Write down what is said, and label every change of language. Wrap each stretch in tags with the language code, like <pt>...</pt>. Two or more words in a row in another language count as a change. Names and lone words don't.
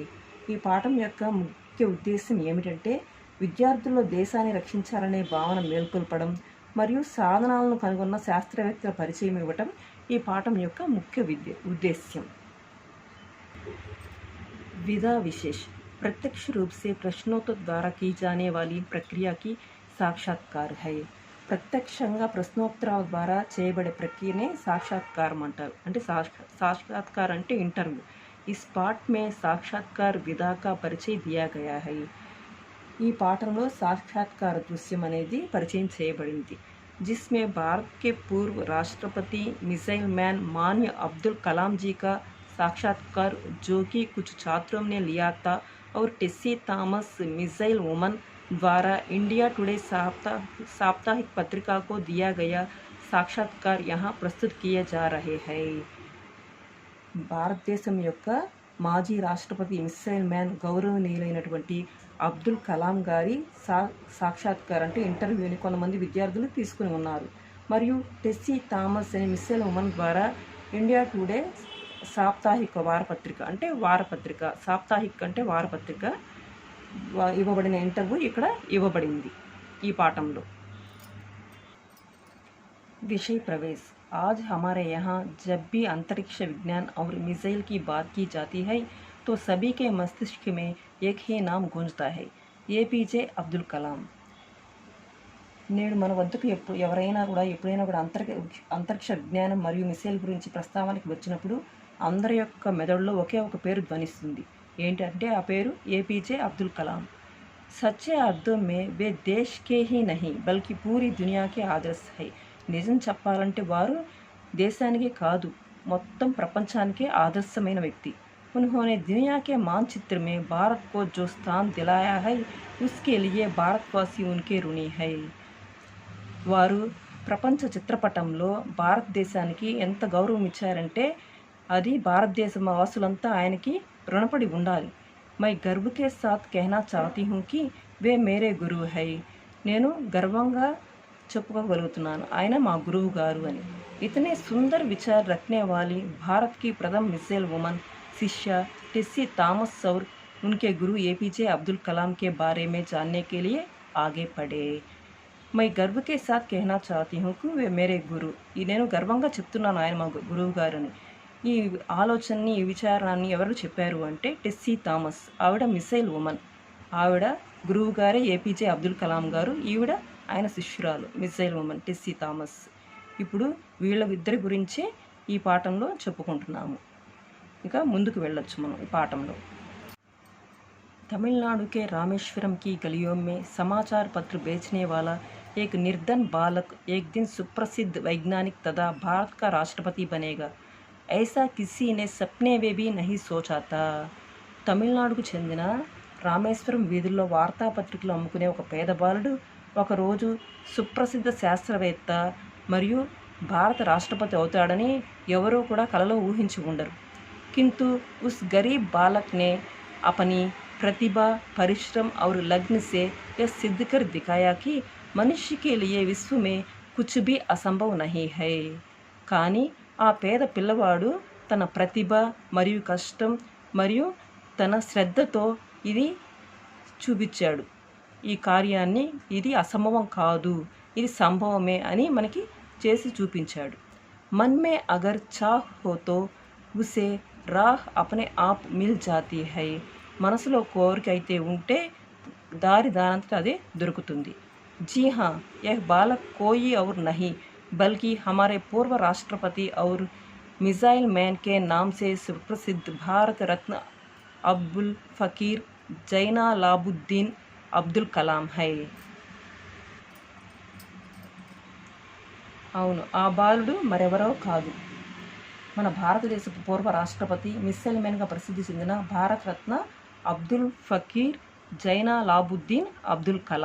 <te>ఈ పాఠం యొక్క ముఖ్య ఉద్దేశం ఏమిటంటే విద్యార్థుల్లో దేశాన్ని రక్షించాలనే భావన మేల్కొల్పడం మరియు సాధనాలను కనుగొన్న శాస్త్రవేత్తల పరిచయం ఇవ్వటం ఈ పాఠం యొక్క ముఖ్య उद्देश्य।</te> <hi>विधा विशेष प्रत्यक्ष रूप से प्रश्नोत्तर द्वारा की जाने वाली प्रक्रिया की साक्षात्कार है।</hi> <te>ప్రత్యక్షంగా ప్రశ్నోత్తరాల ద్వారా చేయబడే ప్రక్రియనే సాక్షాత్కారం అంటారు। అంటే సాక్షాత్కార్ అంటే ఇంటర్వ్యూ।</te> <hi>इस पाठ में साक्षात्कार विधा का परिचय दिया गया है।</hi> <te>ఈ పాఠంలో సాక్షాత్కార దృశ్యం అనేది పరిచయం చేయబడింది,</te> <hi>जिसमें भारत के पूर्व राष्ट्रपति</hi> <en>missile man</en> <hi>माननीय अब्दुल कलाम जी का साक्षात्कार जो कि कुछ छात्रों ने लिया था और टेसी थॉमस</hi> <en>missile woman</en> <hi>द्वारा इंडिया टुडे साप्ताहिक पत्रिका को दिया गया साक्षात्कार यहाँ प्रस्तुत किए जा रहे हैं।</hi> <te>భారతదేశం యొక్క మాజీ రాష్ట్రపతి</te> <en>missile man</en> <te>గౌరవనీయులైనటువంటి అబ్దుల్ కలాం గారి సాక్షాత్కార్ అంటే ఇంటర్వ్యూని కొంతమంది విద్యార్థులు తీసుకుని ఉన్నారు. మరియు టెస్సీ థామస్ అనే</te> <en>missile woman</en> <te>ద్వారా ఇండియా టుడే సాప్తాహిక వారపత్రిక అంటే వారపత్రిక, సాప్తాహిక్ అంటే వారపత్రిక ఇవ్వబడిన ఇంటర్వ్యూ ఇక్కడ ఇవ్వబడింది ఈ పాఠంలో.</te> <hi>विषय प्रवेश. आज हमारे यहाँ जब भी अंतरिक्ष विज्ञान और मिसाइल की बात की जाती है तो सभी के मस्तिष्क में एक ही नाम गूंजता है, APJ अब्दुल कलाम.</hi> <te>నేడు మన వద్దకు ఎప్పుడైనా కూడా అంతరిక్ష విజ్ఞానం మరియు మిసైల్ గురించి ప్రస్తావనకి వచ్చినప్పుడు అందరి యొక్క మెదడులో ఒకే ఒక పేరు ధ్వనిస్తుంది. ఏంటంటే ఆ పేరు APJ అబ్దుల్ కలాం.</te> <hi>सच्चे अर्थ में वे देश के ही नहीं बल्कि पूरी दुनिया के आदर्श है.</hi> <te>నిజం చెప్పాలంటే వారు దేశానికే కాదు మొత్తం ప్రపంచానికే ఆదర్శమైన వ్యక్తి.</te> <hi>उन्होंने दुनिया के मानचित्र में भारत को जो स्थान दिलाया है उसके लिए भारतवासी उनके ऋणी है.</hi> <te>వారు ప్రపంచ చిత్రపటంలో భారతదేశానికి ఎంత గౌరవం ఇచ్చారంటే అది భారతదేశ వాసులంతా ఆయనకి రుణపడి ఉండాలి.</te> <hi>मैं गर्व के साथ कहना चाहती हूँ कि वे मेरे गुरु है.</hi> <te>నేను గర్వంగా చెప్పుకోగలుగుతున్నాను ఆయన మా గురువు గారు అని.</te> <hi>इतने सुंदर विचार रखने वाली भारत की प्रथम</hi> <en>missile woman</en> <hi>शिष्या टेस्सी थॉमस और उनके गुरु APJ अब्दुल कलाम के बारे में जानने के लिए आगे बढ़े. मैं गर्व के साथ कहना चाहती हूँ कि वे मेरे गुरु.</hi> <te>నేను గర్వంగా చెప్తున్నాను ఆయన మా గురువు గారని. ఈ ఆలోచనని ఈ విచారాన్ని ఎవరు చెప్పారు అంటే టెస్సీ థామస్. ఆవిడ</te> <en>missile woman.</en> <te>ఆవిడ గురువు గారే APJ అబ్దుల్ కలాం గారు. ఈవిడ ఆయన శిష్యురాలు</te> <en>missile woman</en> <te>టెస్సీ థామస్. ఇప్పుడు వీళ్ళ ఇద్దరి గురించి ఈ పాఠంలో చెప్పుకుంటున్నాము. ఇక ముందుకు వెళ్ళొచ్చు మనం ఈ పాఠంలో.</te> <hi>तमिलनाडु के रामेश्वरम की गलियों में समाचार पत्र बेचने वाला एक निर्धन बालक एक दिन सुप्रसिद्ध वैज्ञानिक तथा भारत का राष्ट्रपति बनेगा, ऐसा किसी ने सपने में भी नहीं सोचा था.</hi> <te>తమిళనాడుకు చెందిన రామేశ్వరం వీధుల్లో వార్తాపత్రికలు అమ్ముకునే ఒక పేద బాలుడు ఒకరోజు సుప్రసిద్ధ శాస్త్రవేత్త మరియు భారత రాష్ట్రపతి అవుతాడని ఎవరూ కూడా కలలో ఊహించి ఉండరు.</te> <hi>किंतु उस गरीब बालक ने अपनी प्रतिभा, परिश्रम और लग्न से यह सिद्ध कर दिखाया कि मनुष्य के लिए विश्व में कुछ भी असंभव नहीं है.</hi> <te>కానీ ఆ పేద పిల్లవాడు తన ప్రతిభ మరియు కష్టం మరియు తన శ్రద్ధతో ఇది చూపించాడు. ఈ కార్యాన్ని ఇది అసంభవం కాదు, ఇది సంభవమే అని మనకి చేసి చూపించాడు.</te> <hi>मन में अगर चाह हो तो उसे राह अपने आप मिल जाती है.</hi> <te>మనసులో కోరిక అయితే ఉంటే దారి దానంతట అదే దొరుకుతుంది.</te> <hi>जी हाँ, यह बालक कोई और नहीं बल्कि हमारे पूर्व राष्ट्रपति और</hi> <en>missile man</en> <hi>के नाम से सुप्रसिद्ध भारत रत्न अब्दुल फकीर जैनालाबुद्दीन अब्दुल कलाम है.</hi> <te>అవును, ఆ బాలుడు మరెవరో కాదు, మన భారతదేశపు పూర్వ రాష్ట్రపతి</te> <en>missile man</en> <te>ప్రసిద్ధి చెందిన భారత రత్న అబ్దుల్ ఫకీర్ जैनालाबुद्दीन अब्दुल कलाम.</te>